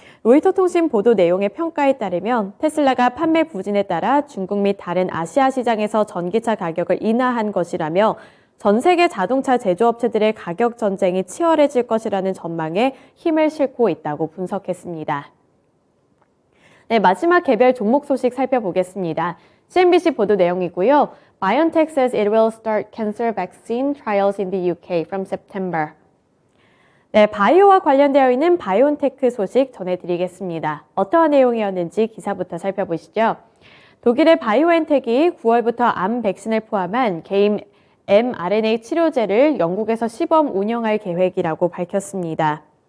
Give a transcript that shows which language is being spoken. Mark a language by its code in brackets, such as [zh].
[ko] 로이터 통신 보도 내용의 평가에 따르면 테슬라가 판매 부진에 따라 중국 및 다른 아시아 시장에서 전기차 가격을 인하한 것이라며 전 세계 자동차 제조업체들의 가격 전쟁이 치열해질 것이라는 전망에 힘을 싣고 있다고 분석했습니다. 네, 마지막 개별 종목 소식 살펴보겠습니다. CNBC 보도 내용이고요. [en] BioNTech says it will start cancer vaccine trials in the UK from September. [ko] 네, 바이오와 관련되어 있는 바이온테크 소식 전해드리겠습니다. 어떠한 내용이었는지 기사부터 살펴보시죠. 독일의 바이오엔텍이 9월부터 암 백신을 포함한 개인 mRNA 치료제를 영국에서 시범 운영할 계획이라고 밝혔습니다.